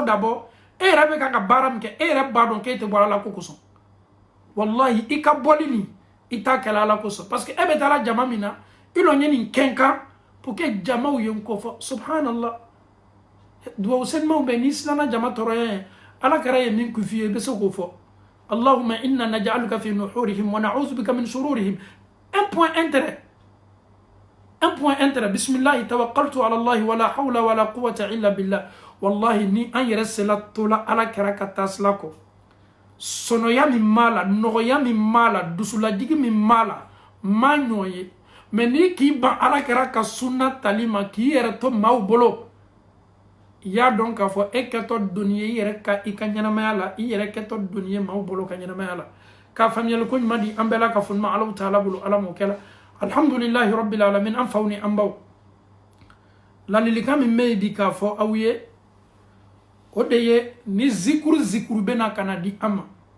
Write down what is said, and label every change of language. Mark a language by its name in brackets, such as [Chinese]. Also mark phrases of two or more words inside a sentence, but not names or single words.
[Bambara] dabɔ e yɛrɛ bɛ ka baara min kɛ e yɛrɛ b'a dɔn k'e tɛ bɔ ala ko kosɔn wallahi i ka bɔli nin i t'a kɛla ala kosɔn parce que e bɛ taa la jama min na i lɔ ye nin kɛ n kan pour que jamaw ye n kɔfɔ subhanallah duwawu selimaw bɛ n'i silanna jama tɔɔrɔya ye ala kɛra ye min kufi ye i bɛ se k'o fɔ [Arabic] اللهم إنا نجعلك في نحورهم ونعوذ بك من شرورهم [French] un point [Bambara] intérêt [Arabic] بسم الله توكلت على الله ولا حول ولا قوة إلا بالله والله [Bambara] ni an yɛrɛ sela tola ala kɛra ka tasila kɔ sɔnɔya min b'a la nɔgɔya min b'a la dusulajigi min b'a la ma ɲɔ ye mais ni k'i ban ala kɛra ka sunna tali ma k'i yɛrɛ to maaw bolo i y'a dɔn k'a fɔ e kɛtɔ doni ye i yɛrɛ ka i ka ɲɛnamaya la i yɛrɛ kɛtɔ doni ye maaw bolo ka ɲɛnamaya la k'a faamuyali ko ɲuman di an bɛɛ la ka fɔ ma ala taala bolo ala m'o kɛ la [Arabic] الحمد لله رب العالمين [Bambara] an faw ni an baw ladilikan min bɛ yen di k'a fɔ aw ye o de ye ni zikuru bɛna ka na di an ma